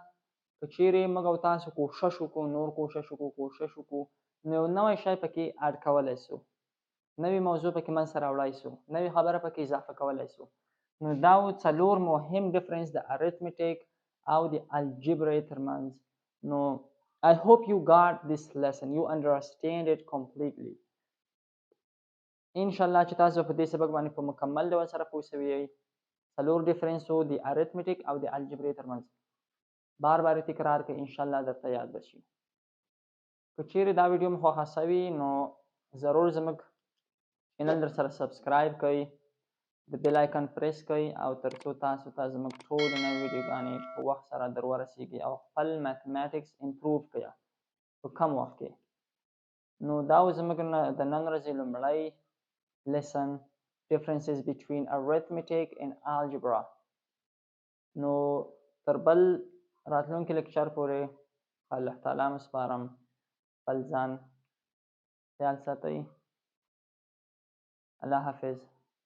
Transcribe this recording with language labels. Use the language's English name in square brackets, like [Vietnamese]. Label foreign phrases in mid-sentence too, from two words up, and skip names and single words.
[Pashto] که چیرې موږ او تاسو کوشش وکړو، نور کوشش وکړو، نو یو نوی شی پکې اډ کولی شو، نوې موضوع پکې منځ ته راوړی شو، نوې خبره پکې اضافه کولی شو. نو دا و څلور مهم ډیفرنس د ارثمټیک او د الجبرا ترمنځ. [English] نو I hope you got this lesson, you understand it completely. [Pashto] انشاءالله چې تاسو په دې سبق باندې په مکمل ډول سره پوه شوي یئ. څلور ډیفرنسو د ارثمټیک او د الجبرې ترمنځ بار بار تکرار کړئ، انشاءالله درته یاد به شي. که چیرې دا ویډیو مو خوښه شوي نو ضرور زموږ چینل در سره سبسکرایب کړئ، د [English] bell icon [Pashto] پریس کړئ او تر څو تاسو ته زموږ ټولې نوې ویډیوګانې په وخت سره در ورسیږي او خپل [English] mathematics improve [Pashto] کړئ په کم وخت کې. نو دا و زموږ د نن ورځې لومړی [English] lesson, differences between arithmetic and algebra. [Pashto] نو تر بل راتلونکي لیکچر پورې [Arabic] الله تعالی [Pashto] مو سپارم، خپل ځان خیال ساتئ. الله حافظ.